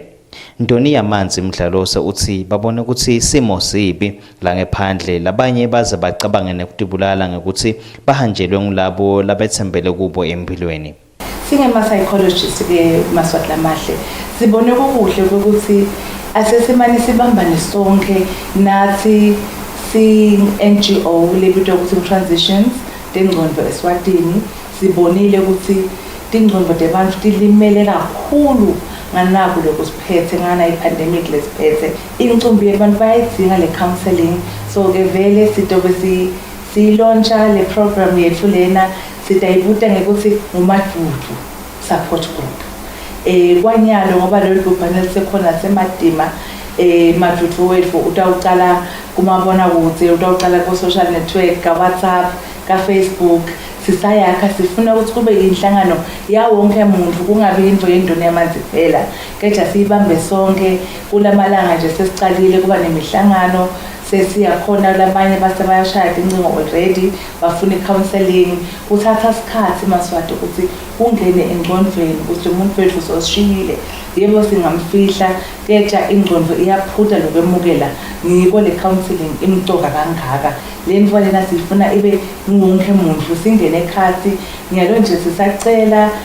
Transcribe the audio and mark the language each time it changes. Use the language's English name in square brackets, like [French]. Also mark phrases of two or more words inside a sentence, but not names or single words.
[Swati] Ndoni yamanzi Mdlalose uthi babone ukuthi isimo sibi la ngephandle labanye baze bacabange nekutibulala ngekuthi bahanjelwe ngulabo labethembele kubo empilweni. Singema-psychologist ke maswati lamahle sibone kuhle ukuthi asesimane sibambane sonke nathi si-NGO lebitwa ukuthi transitions tengcondo Eswatini sibonile ukuthi tingcondo tebantu tilimele kakhulu nganaku lokusiphethe ngana epidemic lesiphethe incumbi yabantu bayidinga le counseling. So ke vele sitobe si-launcha le program yethu lena sitayibuta ngekuthi umadudu [English] support group. [Swati] Kwanyalo ngoba lolu bhubhane lisekhona semadima madudu wethu utawuqala kumabona kude utawuqala ku [English] social network [Swati] ka WhatsApp ka Facebook sisayakha sifuna ukuthi kube inhlangano ya wonke umuntu kungabi into yendoni yamanzi phela kepha sibambe sonke kulamalanga nje sesicalile kuba nemihlangano sesiyakhona labanye basebayashaya incingo already bafuna counseling uthatha isikhathi maswati ukuthi ungene engqondweni ukuthi umuntu wethu sosishiyile yebo singamfihla kepha ingqondo iyaphuta lokwemukela ngiko le counseling imtoka kangaka le nto lena sifuna ibe wonke umuntu singene ekhasi ngiyalo nje sisacela